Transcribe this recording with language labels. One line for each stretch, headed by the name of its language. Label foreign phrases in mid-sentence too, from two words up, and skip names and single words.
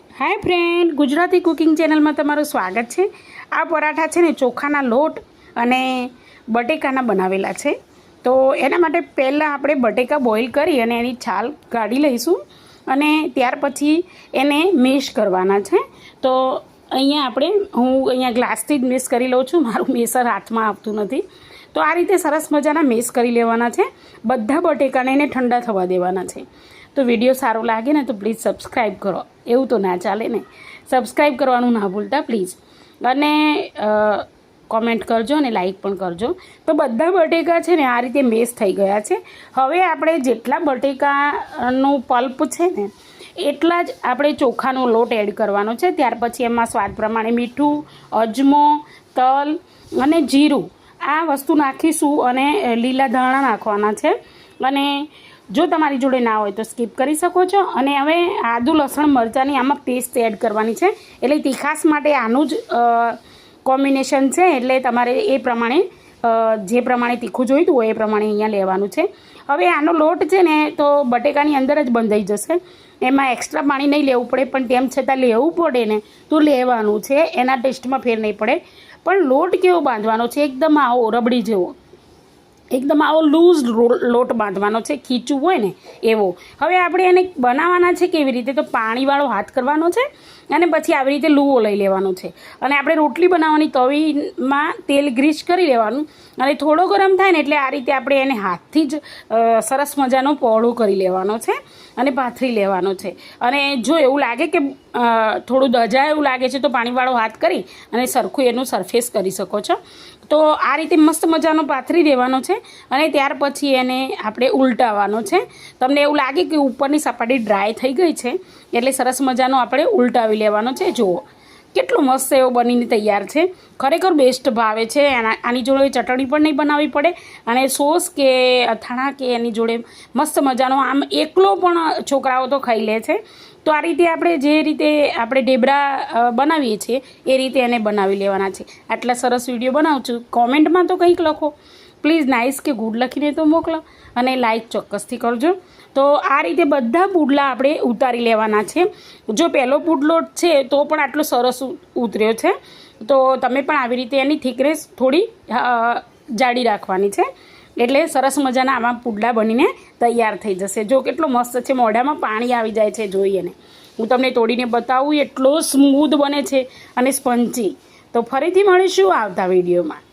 English: hi friend,
Gujarati: ગુજરાતી
English: cooking channel
Gujarati: મેં તમારું સ્વાગત હૈ। આ પરાઠા હૈ ને ચોખાના લોટ અને બટેકાના બનાવેલા હૈ। તો એના માટે પહલા આપણે બટેકા બૉઇલ કરી અને એની છાલ કાઢી લઈશું અને ત્યાર પછી એને મેશ કરવાના હૈ। તો અહીંયા આપણે હું અહીંયા ગ્લાસથી જ મેશ કરી लઉં છું। મારું મેસર હાથમાં આવતું નથી। તો આ રીતે સરસ મજાના મેશ કરી લેવાના હૈ। બધા બટેકાને એને ઠંડા થવા દેવાના હૈ। તો વિડિયો સારો લાગે ને તો
English: please subscribe
Gujarati: કરો। એવં તો ના ચલે ને, સબ્સક્રાઇબ કરવાનું ના ભૂલતા પ્લીઝ। અને કૉમેંટ કરજો ને લાઇક પણ કરજો। તો બધા બટેકા છે ને આ રીતે મેશ થઈ ગયા છે। હવે આપણે જેટલા બટેકાનું પલ્પ છે ને એટલા જ આપણે ચોખાનો લોટ એડ કરવાનો છે। ત્યાર પછી એમાં સ્વાદ પ્રમાણે મીઠું, અજમો, તલ અને જીરું આ વસ્તુ નાખીશું અને લીલા ધાણા નાખવાના છે। અને જો તમારી જોડે ના હોય તો સ્કીપ કરી સકો છો। અને હવે આદૂ લસણ મરચાની આમાં પેસ્ટ એડ કરવાની છે। એટલે તીખાસ માટે આનું જ કૉમ્બિનેશન છે। એટલે તમારે એ પ્રમાણે જે પ્રમાણે तीखું જોઈતું હોય એ પ્રમાણે અહીંયા લેવાનું છે। હવે આનો લોટ છે ને તો બટેકાની અંદર જ બંધાઈ જશે। એમાં એક્સ્ટ્રા પાણી નહીં લેવું પડે, પણ તેમ છતાં લેવું પડે ને તો લેવાનું છે। એના ટેસ્ટમાં ફેર નહીં પડે। પણ લોટ કેવો બાંધવાનો છે? એકદમ આવો રબડી જેવો, એકદમ આવો લૂઝ લોટ બાંધવાનો છે, ખીંચૂ હોય ને એવો। હવે આપણે એને બનાવવાના છે કેવી રીતે, તો પાણીવાળો હાથ કરવાનો છે અને પછી આવી રીતે લૂવો લઈ લેવાનો છે। અને આપણે રોટલી બનાવવાની તવીમાં તેલ ગ્રીસ કરી લેવાનું અને થોડો ગરમ થાય ને એટલે આ રીતે આપણે એને હાથથી જ સરસ મજાનો પહોળો કરી લેવાનો છે અને પાથરી લેવાનો છે। અને જો એવું લાગે કે થોડું દજાય એવું લાગે છે તો પાણીવાળો હાથ કરી અને સરખું એનું સરફેસ કરી શકો છો। તો આ રીતે મસ્ત મજાનો પાથરી દેવાનો છે અને ત્યાર પછી એને આપણે ઉલટાવવાનો છે। તમને એવું લાગે કે ઉપરની સપાટી ડ્રાય થઈ ગઈ છે એટલે સરસ મજાનો આપણે ઉલટાવી લેવાનો છે। जुओ કેટલો મસ્ત એવો બનીને તૈયાર છે। ખરેખર બેસ્ટ ભાવે છે। આની જોડે ચટણી પણ નહીં બનાવવી પડે અને સોસ કે અથાણા કે એની જોડે મસ્ત મજાનો આમ એકલો પણ છોકરાઓ તો ખાઈ લે છે। તો આ રીતે આપણે જે રીતે આપણે ઢેબરા બનાવીએ છીએ એ રીતે એને બનાવી લેવાના છે। આટલા સરસ વિડીયો બનાવું છું। કોમેન્ટમાં તો કંઈક લખો પ્લીઝ, નાઇસ કે ગુડ લખીને તો મોકલો અને લાઇક ચોક્કસથી કરજો। તો આ રીતે બધા પુડલા આપણે ઉતારી લેવાના છે। જો પહલો પુડલો છે તો પણ આટલો સરસ ઉતર્યો છે। તો તમે પણ આવી રીતે એની થિકનેસ થોડી જાડી રાખવાની છે એટલે સરસ મજાના આવા પુડલા બનીને તૈયાર થઈ જશે। જો કેટલો મસ્ત છે, મોઢામાં પાણી આવી જાય છે જોઈએ ને। હું તમને તોડીને બતાવું, એટલો સ્મૂથ બને છે અને સ્પંજી। તો ફરીથી મળીશું આવતા વિડિયોમાં।